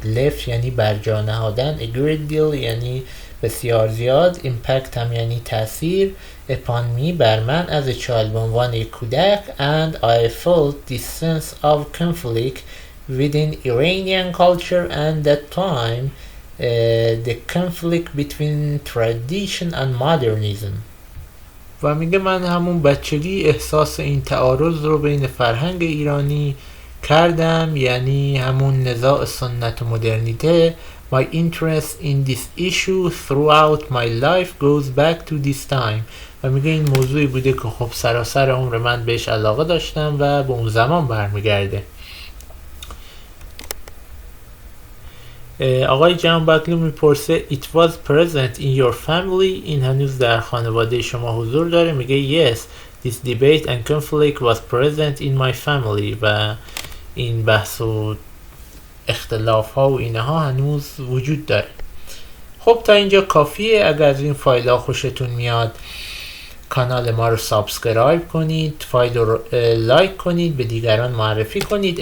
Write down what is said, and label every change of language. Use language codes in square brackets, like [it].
[fa] left یعنی بر جا نهادن، [en] a great deal [fa] یعنی بسیار زیاد، impact هم یعنی تأثیر، [en] upon me [fa] بر من [en] as a child [fa] به عنوان یک کودک. [en] And I felt this sense of conflict within Iranian culture and that time the conflict between tradition and modernism. [fa] و میگه من همون بچگی احساس این تعارض رو بین فرهنگ ایرانی کردم، یعنی همون نزاع سنت و مدرنیته. [en] My interest in this issue throughout my life goes back to this time. [fa] و میگه این موضوعی بوده که خب سراسر عمر من بهش علاقه داشتم و به اون زمان برمیگرده. آقای جان باکلو میپرسه [en] It was present in your family. [fa] این هنوز در خانواده شما حضور داره؟ میگه [en] Yes, this debate and conflict was present in my family. [fa] و این بحث و اختلاف ها و اینها هنوز وجود داره. خب تا اینجا کافیه. اگر از این فایل ها خوشتون میاد کانال ما رو سابسکرایب کنید، فایل رو لایک کنید، به دیگران معرفی کنید.